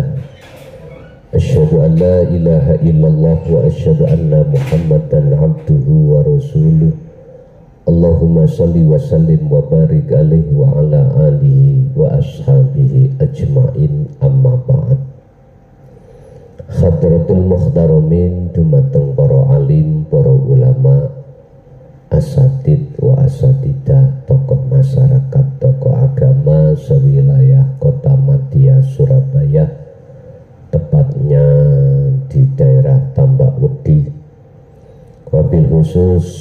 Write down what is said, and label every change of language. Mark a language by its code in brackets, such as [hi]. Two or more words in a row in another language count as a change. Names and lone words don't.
[ar] أشهد أن لا إله إلا الله وأشهد أن محمدا عبده ورسوله. اللهم صل وسلم وبارك عليه وعلى آله وأصحابه أجمعين، أما بعد. حضرة المحترمين, [id] dumateng para alim, para ulama, [ar] أساتذ وأساتذة, [id] tokoh masyarakat, tokoh agama sewilayah Kota Madia Surabaya, tepatnya di daerah Tambak Wedi, [ar] وبالخصوص